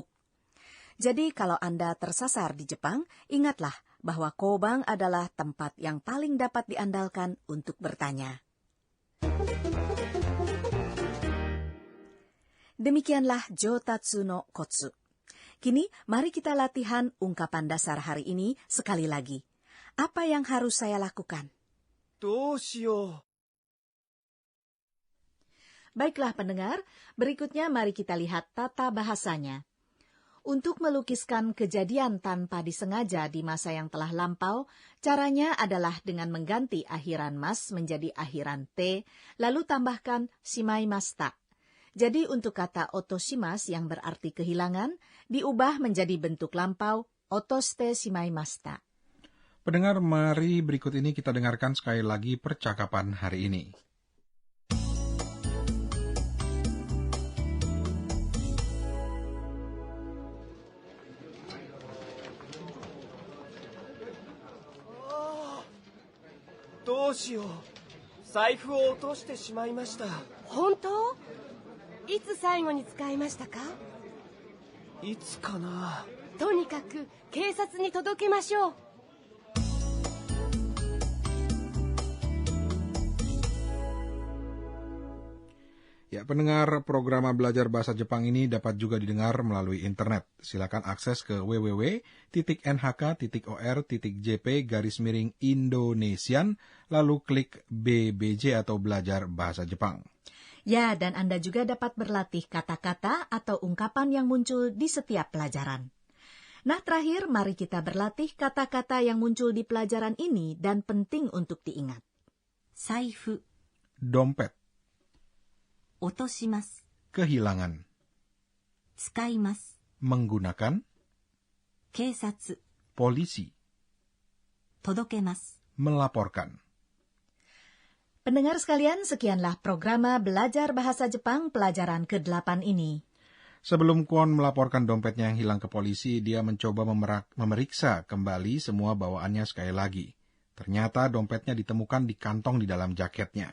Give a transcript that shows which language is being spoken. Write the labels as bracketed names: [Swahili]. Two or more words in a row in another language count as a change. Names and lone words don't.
[Indonesian] Jadi kalau Anda tersasar di Jepang, ingatlah bahwa koban adalah tempat yang paling dapat diandalkan untuk bertanya. Demikianlah Jo Tatsuno Kotsu. Kini, mari kita latihan ungkapan dasar hari ini sekali lagi. Apa yang harus saya lakukan? [Japanese] どうしよう。 [Indonesian] Baiklah pendengar, berikutnya mari kita lihat tata bahasanya. Untuk melukiskan kejadian tanpa disengaja di masa yang telah lampau, caranya adalah dengan mengganti akhiran mas menjadi akhiran te, lalu tambahkan shimaimashita. Jadi untuk kata otoshimas yang berarti kehilangan, diubah menjadi bentuk lampau, [Japanese] 落としてしまいました. [Indonesian] Pendengar, mari berikut ini kita dengarkan sekali lagi percakapan hari ini. [Japanese] どうしよう。財布を落としてしまいました。本当？いつ最後に使いましたか？いつかな。とにかく警察に届けましょう。 [Indonesian] Ya, pendengar, program belajar bahasa Jepang ini dapat juga didengar melalui internet. Silakan akses ke www.nhk.jp/Indonesian, lalu klik BBJ atau Belajar Bahasa Jepang. Ya, dan Anda juga dapat berlatih kata-kata atau ungkapan yang muncul di setiap pelajaran. Nah, terakhir, mari kita berlatih kata-kata yang muncul di pelajaran ini dan penting untuk diingat. [Japanese] Saifu, [Indonesian] Dompet, [Japanese] 落とします。 [Indonesian] kehilangan, [Japanese] 使います。 [Indonesian] menggunakan, [Japanese] 警察、 [Indonesian] polisi, [Japanese] 届けます。 [Indonesian] melaporkan. Pendengar sekalian, sekianlah program Belajar Bahasa Jepang pelajaran ke-8 ini. Sebelum Kwon melaporkan dompetnya yang hilang ke polisi, dia mencoba memeriksa kembali semua bawaannya sekali lagi. Ternyata dompetnya ditemukan di kantong di dalam jaketnya.